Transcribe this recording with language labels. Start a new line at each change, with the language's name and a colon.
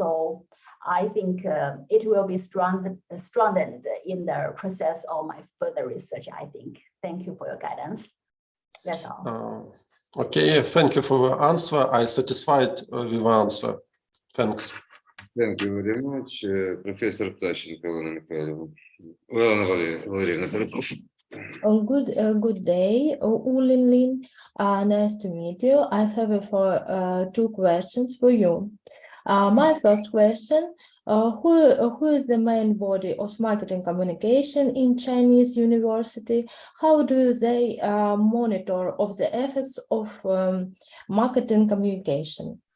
English: So I think it will be strengthened in the process of my further research, I think. Thank you for your guidance. That's all. Okay, thank you for the answer. I'm satisfied with the answer. Thanks. Thank you very much.
Ukrainian: Професор Птащенко Олена Михайлівна. Олена Валеріївна, перепрошую.
English: Good day, Ulin. Nice to meet you. I have two questions for you. My first question, who is the main body of marketing communication in Chinese university? How do they monitor of the effects of marketing communication?